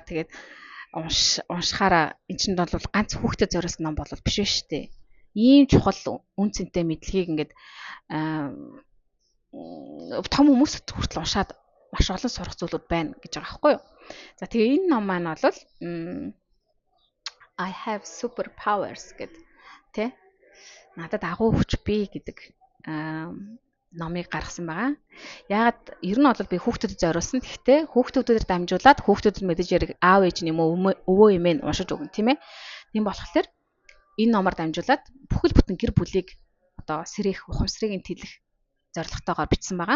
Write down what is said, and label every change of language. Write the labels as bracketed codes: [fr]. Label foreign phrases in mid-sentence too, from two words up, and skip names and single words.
[mn] Тэгээд уншихаараа эн чинь бол ганц хүүхдэд зориулсан ном бол биш шүү дээ. Ийм чухал үн цэнтэй мэдлэгийг ингээд том хүмүүсд хүртэл уншаад маш олон сурах зүйлүүд байна гэж байгаа байхгүй юу. За тэгээ энэ ном маань бол [en] I have superpowers [mn] гэдэг тий. Надад агуу хүч бий гэдэг номыг гаргасан байгаа. Яагаад ер нь бол би хүүхдэд зориулсан. Гэхдээ хүүхдүүдээр дамжуулаад хүүхдүүд мэдээж яриг аав ээж юм уу өвөө эмээ уншиж өгнө тийм ээ. Тийм болохоор энэ номоор дамжуулаад бүхэл бүтэн гэр бүлийг одоо сэрэх ухамсарыг тэлэх зорилготойгоор бичсэн байгаа.